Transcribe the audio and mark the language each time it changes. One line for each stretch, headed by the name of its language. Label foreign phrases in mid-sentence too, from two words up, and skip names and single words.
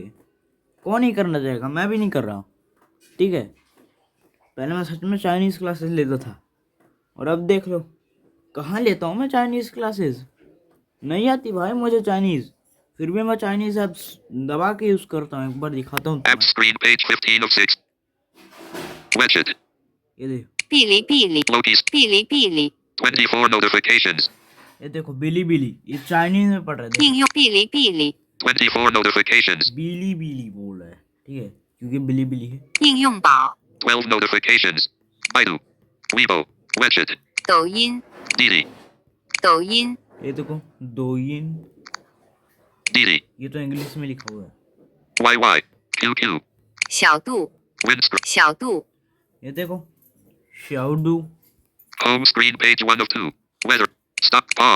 Hindi: कौन ही करना चाहेगा, मैं भी नहीं कर रहा हूँ, ठीक है। पहले मैं सच में
English: Chinese classes
Hindi: लेता था, और अब देख लो कहाँ लेता हूँ मैं
English: Chinese classes.
Hindi: नहीं आती भाई मुझे चाइनीज़, फिर भी मैं
English: Chinese apps
Hindi: दबा के यूज़ करता हूँ। एक बार दिखाता हूँ App तुम्हें।
English: screen page 15 of 6. Widget. ये देखो, 哔哩哔哩， Loki's 哔哩哔哩， 24 notifications.
Hindi: ये देखो बिली बिली, ये चाइनीज़ में पढ़ रहा है, देखो
Chinese: 应用哔哩哔哩，
English: 24 notifications.
Hindi: बिली बिली बोल रहा है, ठीक है, क्योंकि बिली बिली है।
Chinese: 应用宝，
English: 12 notifications. Baidu. Weibo. Widget. 抖音， Didi. 抖音，
Hindi: ये देखो दोइन,
English: Didi.
Hindi: ये तो इंग्लिश में लिखा हुआ है।
English: YY. QQ. 小度， Windscreen. 小度，
Hindi: ये देखो शाउडू,
English: Home screen page 1 of 2. Weather. Stop. Pause.